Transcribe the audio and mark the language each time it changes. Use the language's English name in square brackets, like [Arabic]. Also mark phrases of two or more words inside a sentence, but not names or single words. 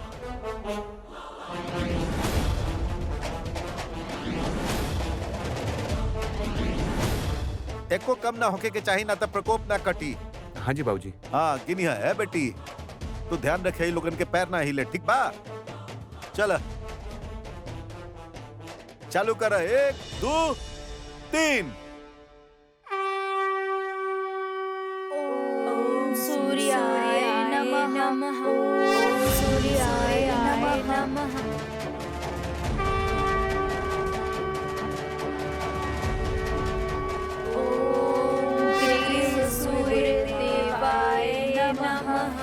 [Bhojpuri] एको कम ना होके के चाहिए, ना तो प्रकोप ना कटी। हाँ जी बाबूजी। हाँ गिनिया है बेटी, तू ध्यान रखे लोगन के पैर ना हिले, ठीक बा? चल चालू कर, 1 2 3। [Sanskrit] ओम सूर्याय नमः। ओम सूर्याय नमः। ओम ग्रीव सूर्यदेवाय नमः।